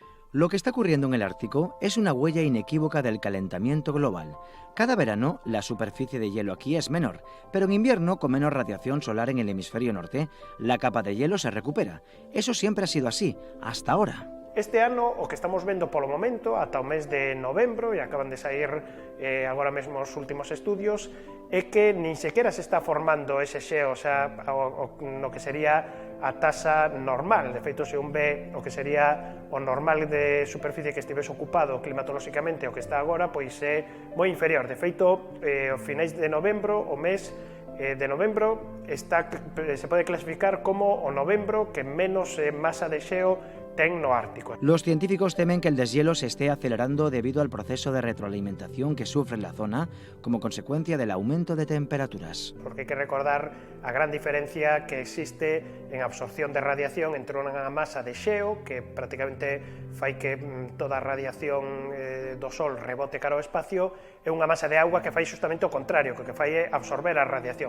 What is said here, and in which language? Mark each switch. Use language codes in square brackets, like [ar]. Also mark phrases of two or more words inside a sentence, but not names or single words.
[es] Lo que está ocurriendo en el Ártico es una huella inequívoca del calentamiento global. Cada verano la superficie de hielo aquí es menor, pero en invierno, con menos radiación solar en el hemisferio norte, la capa de hielo se recupera. Eso siempre ha sido así, hasta ahora. [gl] Este ano o que estamos vendo polo momento, ata o mes de novembro, e acaban de sair agora mesmo os últimos estudios, é que nin sequera se está formando ese xeo, o sea, no que sería a tasa normal. De feito, se un ve o que sería o normal de superficie que estivese ocupado climatolóxicamente o que está agora, pois é moi inferior. De feito, ao finais de novembro, o mes de novembro se pode clasificar como o novembro que menos masa de xeo ten no Ártico. [es] Los científicos temen que el deshielo se esté acelerando debido al proceso de retroalimentación que sufre la zona como consecuencia del aumento de temperaturas. [gl] Porque hai que recordar a gran diferencia que existe en absorción de radiación entre unha masa de xeo, que prácticamente fai que toda a radiación do Sol rebote cara ao espacio, e unha masa de auga que fai justamente o contrario, que fai é absorber a radiación.